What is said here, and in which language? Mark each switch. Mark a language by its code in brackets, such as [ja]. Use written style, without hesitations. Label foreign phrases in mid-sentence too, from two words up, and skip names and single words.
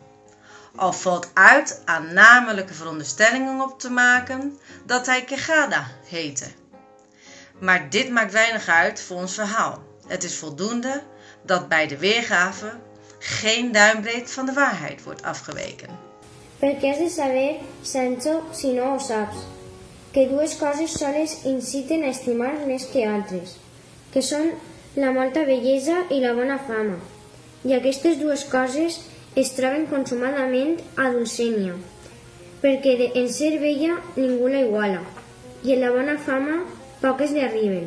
[nl] Al valt uit aannamelijke veronderstellingen op te maken dat hij Quijada heette. Maar dit maakt weinig uit voor ons verhaal. Het is voldoende dat bij de weergave geen duimbreed van de waarheid wordt afgeweken. [ca] Per què has de saber, Sancho, si no ho saps? Que dues coses soles inciten a estimar més que altres, que són la molta bellesa i la bona fama. I aquestes dues coses es troben consumadament a Dulcènia, perquè en ser bella ningú la iguala, i en la bona fama poques li arriben.